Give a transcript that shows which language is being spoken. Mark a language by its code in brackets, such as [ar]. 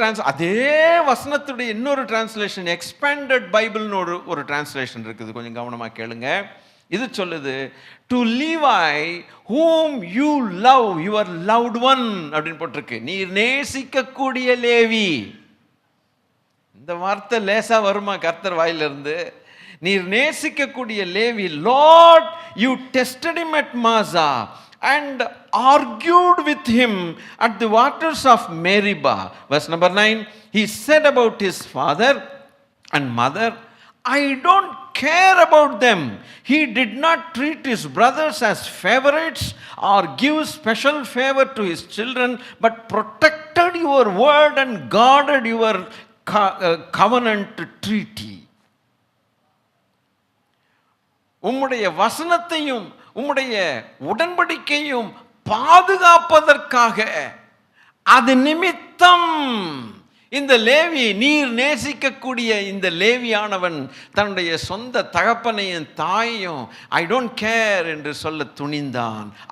[ta] அதே வசனத்துடைய இன்னொரு translation, expanded பைபிள்னு ஒரு டிரான்ஸ்லேஷன் இருக்குது. கொஞ்சம் கவனமா கேளுங்க. இது சொல்லுது, [en] to லீவை whom you love, your loved one [ta] அப்படின்னு போட்டிருக்கு. நீர் நேசிக்கக்கூடிய லேவி. இந்த வார்த்தை லேசா வருமா கர்த்தர் வாயிலிருந்து? நீர் நேசிக்கக்கூடிய Levi. [en] Lord, you tested him at Maza and argued with him at the waters of Meribah. Verse number 9. He said about his father and mother, I don't care about them. He did not treat his brothers as favorites or give special favor to his children, but protected your word and guarded your covenant treaty. [ta] உம்முடைய வசனத்தையும் உம்முடைய உடன்படிக்கையும் பாதுகாப்பதற்காக அது நிமித்தம் இந்த லேவி, நீர் நேசிக்கக்கூடிய இந்த லேவியானவன் தன்னுடைய சொந்த தகப்பனையும் தாயையும் [en] I don't care [ta] என்று சொல்ல துணிந்தான்.